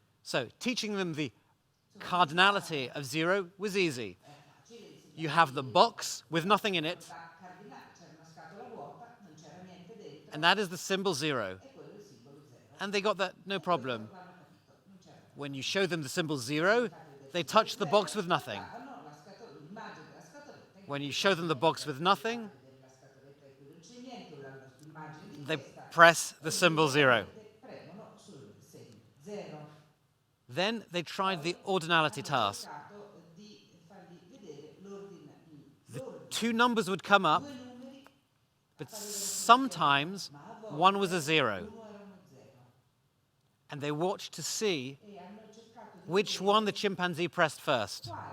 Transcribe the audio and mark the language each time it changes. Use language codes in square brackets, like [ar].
[en] So teaching them the cardinality of zero was easy. [it] È facile insegnare. [en] You have the box with nothing in it, [it] Cardinale, c'era una scatola vuota, non c'era niente dentro, [en] and that is the symbol zero. [it] e quello è il simbolo zero. [en] And they got that no problem. [it] L'hanno capito, non c'era. [en] When you show them the symbol zero, they touch the box with nothing. [it] Guardavano l'immagine della scatoletta, in [en] When you show them the box with nothing, [it] vedere la scatoletta in cui non c'è niente, o l'immagine di [en] they [it] questa, [en] press the symbol zero. [it] premono sul segno zero. [en] Then they tried the ordinality task. [it] Cercato di fargli vedere l'ordine. [en] two numbers would come up, but sometimes one was a zero. And they watched to see which one the chimpanzee pressed first.